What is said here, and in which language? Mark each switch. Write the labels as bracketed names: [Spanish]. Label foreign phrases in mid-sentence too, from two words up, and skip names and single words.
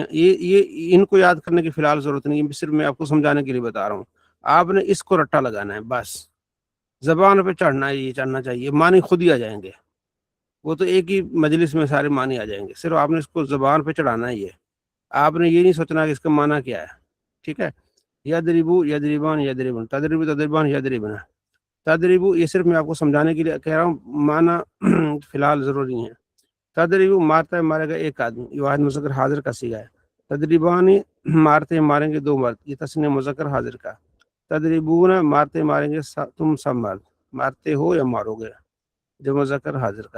[Urdu] یہ ان کو یاد کرنے کی فی الحال ضرورت نہیں ہے، صرف میں آپ کو سمجھانے کے لیے بتا رہا ہوں. آپ نے اس کو رٹا لگانا ہے بس، زبان پہ چڑھنا ہے، یہ چڑھنا چاہیے، معنی خود ہی آ جائیں گے. وہ تو ایک ہی مجلس میں سارے معنی آ جائیں گے، صرف آپ نے اس کو زبان پہ چڑھانا ہے. یہ آپ نے یہ نہیں سوچنا کہ اس کا معنی کیا ہے، ٹھیک ہے. [Arabic] یضربو یضربان یضربن، تضربو تضربان یضربن. [Urdu] تدریبو یہ صرف میں آپ کو سمجھانے کے لیے کہہ رہا ہوں، معنی فی الحال ضروری نہیں ہے. تدریبو مارتا ہے مارے گا ایک آدمی، یہ واحد مذکر حاضر کا صیغہ ہے. تدریبانی مارتے ماریں گے دو مرد، یہ تسنیہ مذکر حاضر کا. تدریبون مارتے ماریں گے تم سب مرد، مارتے ہو یا مارو گے، جمع مذکر حاضر کا.